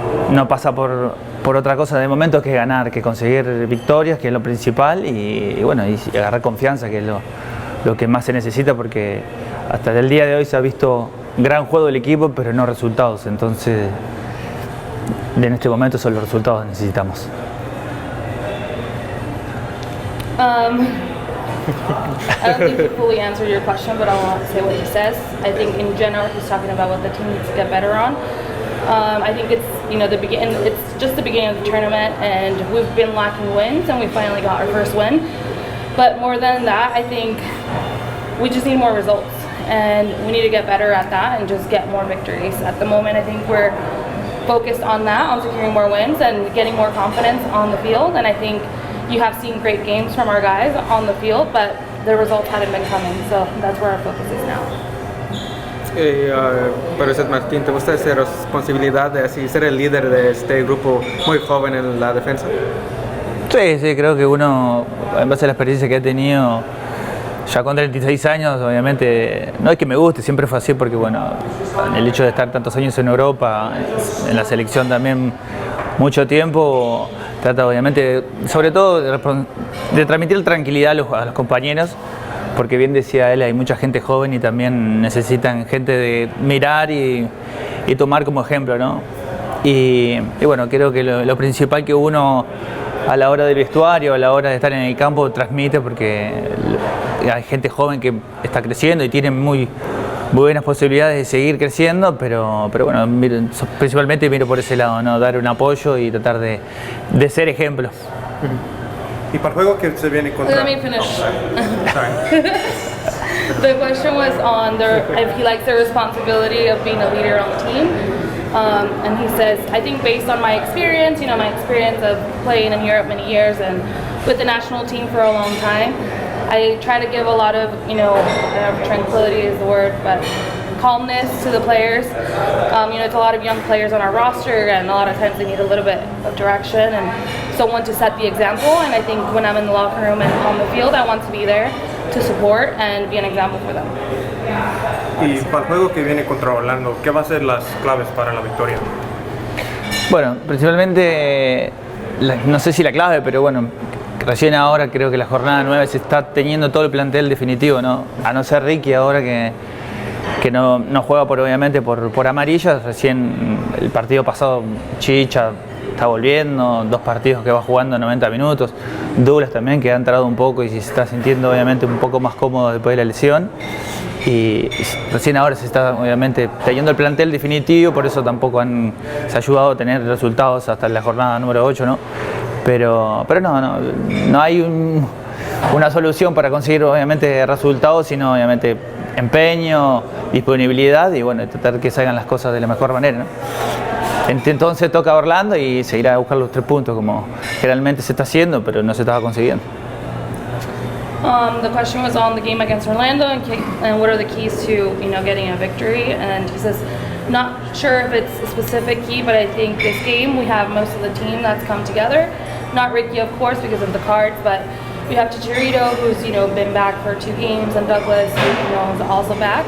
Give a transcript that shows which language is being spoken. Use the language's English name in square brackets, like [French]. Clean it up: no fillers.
[Spanish] No pasa por otra cosa de momento que ganar, que conseguir victorias, que es lo principal y bueno, y agarrar confianza, que es lo que más se necesita, porque hasta el día de hoy se ha visto gran juego del equipo, pero no resultados. Entonces, en este momento son los resultados que necesitamos. [English] I don't think he fully answered your question, but I want to say what he says. I think in general he's talking about what the team needs to get better on. I think it's it's just the beginning of the tournament, and we've been lacking wins, and we finally got our first win. But more than that, I think we just need more results, and we need to get better at that and just get more victories. At the moment, I think we're focused on that, on securing more wins and getting more confidence on the field. And I think you have seen great games from our guys on the field, but the results hadn't been coming, so that's where our focus is now. [Spanish] Pero usted, Martín, ¿te gusta esa responsabilidad de así ser el líder de este grupo muy joven en la defensa? Sí, creo que uno, en base a la experiencia que he tenido, ya con 36 años, obviamente, no es que me guste, siempre fue así, porque bueno, el hecho de estar tantos años en Europa, en la selección también mucho tiempo, trata obviamente, sobre todo, de transmitir tranquilidad a los compañeros, porque bien decía él, hay mucha gente joven y también necesitan gente de mirar y tomar como ejemplo, ¿no? Y bueno, creo que lo principal que uno a la hora del vestuario, a la hora de estar en el campo, transmite, porque hay gente joven que está creciendo y tiene muy buenas posibilidades de seguir creciendo, pero bueno, principalmente miro por ese lado, ¿no? Dar un apoyo y tratar de ser ejemplo. Y para el juego que se viene contra... [English] Let me finish. Sorry. The question was on if he likes the responsibility of being a leader on the team. And he says, I think based on my experience, my experience of playing in Europe many years and with the national team for a long time, I try to give a lot of, I don't know if tranquility is the word, but calmness to the players. It's a lot of young players on our roster, and a lot of times they need a little bit of direction and someone to set the example. And I think when I'm in the locker room and on the field, I want to be there to support and be an example for them. [Spanish] Y para el juego que viene contra Orlando, ¿qué va a ser las claves para la victoria? Bueno, principalmente, no sé si la clave, pero bueno, recién ahora creo que la jornada 9 se está teniendo todo el plantel definitivo, ¿no? A no ser Ricky ahora que no juega obviamente por amarillas. Recién el partido pasado Chicha está volviendo, 2 partidos que va jugando 90 minutos. Douglas también, que ha entrado un poco y se está sintiendo obviamente un poco más cómodo después de la lesión. Y recién ahora se está obviamente teniendo el plantel definitivo, por eso tampoco se ha ayudado a tener resultados hasta la jornada número 8, ¿no? Pero no hay una solución para conseguir obviamente resultados, sino obviamente empeño, disponibilidad y bueno, tratar que salgan las cosas de la mejor manera, ¿no? Entonces toca a Orlando y seguir a buscar los 3 puntos como generalmente se está haciendo, pero no se estaba consiguiendo. [English] The question was on the game against Orlando and what are the keys to getting a victory. And he says, not sure if it's a specific key, but I think this game we have most of the team that's come together. Not Ricky, of course, because of the cards, but we have Chicharito, who's been back for 2 games, and Douglas, who is also back.